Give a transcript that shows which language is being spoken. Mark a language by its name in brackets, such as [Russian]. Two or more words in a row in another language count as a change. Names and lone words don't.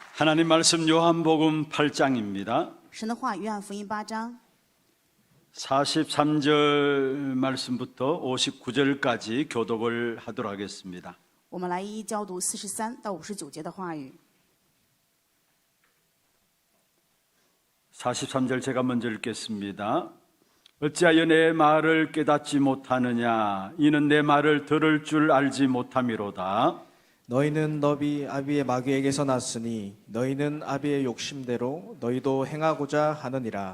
[Korean] 하나님 말씀 요한복음 8장입니다. [Chinese] 神的话，约翰福音8章 [Korean] 43절 말씀부터 59절까지 교독을 하도록 하겠습니다. [Chinese] 我们来一一教读43到59节的话语。 [Korean] 43절 제가 먼저 읽겠습니다. 어찌하여 내 말을 깨닫지 못하느냐? 이는 내 말을 들을 줄 알지 못함이로다. 너희는 너비 아비의 마귀에게서 났으니 너희는 아비의 욕심대로 너희도 행하고자 하느니라.